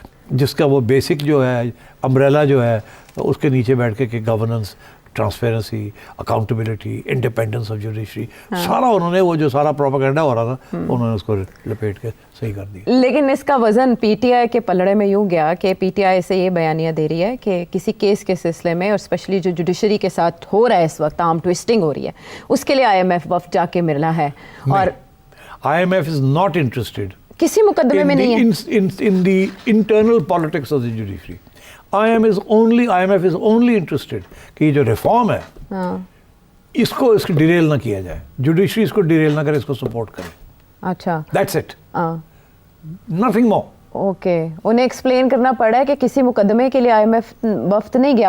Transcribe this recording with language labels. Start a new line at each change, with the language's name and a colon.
Urdu: جس کا وہ بیسک جو ہے امبریلا جو ہے اس کے نیچے بیٹھ کے کہ governance, transparency, accountability, independence of judiciary, سارا انہوں نے وہ جو سارا پروپیگنڈا ہو رہا تھا انہوں نے اس کو لپیٹ کے صحیح کر دیا. لیکن اس کا وزن پی ٹی آئی کے پلڑے میں یوں گیا کہ پی ٹی آئی سے یہ بیانیہ دے رہی ہے کہ کسی کیس کے سلسلے میں، اور اسپیشلی جو جوڈیشری کے ساتھ ہو رہا ہے اس وقت عام ٹوسٹنگ ہو رہی ہے، اس کے لیے آئی ایم ایف وفد جا کے ملنا ہے. اور
English: I M F is not interested
Urdu: کسی مقدمے میں نہیں ہے
English: in the internal politics of the judiciary. IMF is only interested
Urdu: کہ یہ جو ریفارم ہے اس کو ڈیریل نہ کیا جائے، جوڈیشری اس کو ڈیریل نہ کرے، اس کو سپورٹ کرے. اچھا
English: That's it. Nothing more. Okay.
Urdu: انہیں ایکسپلین کرنا پڑا ہے کہ کسی مقدمے کے لیے آئی ایم ایف وفد نہیں گیا.